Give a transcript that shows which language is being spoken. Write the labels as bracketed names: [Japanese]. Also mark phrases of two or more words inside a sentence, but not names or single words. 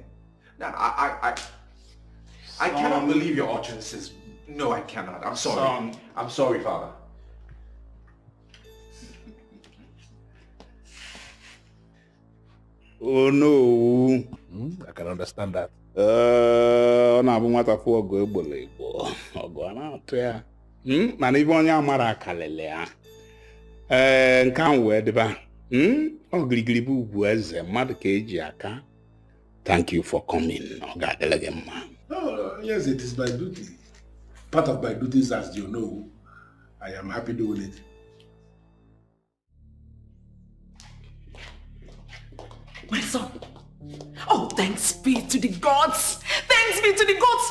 [English] Now, I cannot believe your utterances. No, I cannot. I'm sorry. Son. I'm sorry, Father. Oh no. I can understand that. [Igbo] Ọ na-abụ nwata fụ ọgụ egbolo igbo ọgụ a na-atụ ya mana ibe onye amara akalele ya nke ahụ wee dịba ọ girigiri bụ ugwu eze mmadụ ka eji aka. [English] Thank you for coming. [Igbo] Ọ ga-adịle gị mma. [English] Yes, it is my duty. Part of my duties, as you know. I am happy doing it. My son. Oh, thanks be to the gods. Thanks be to the gods.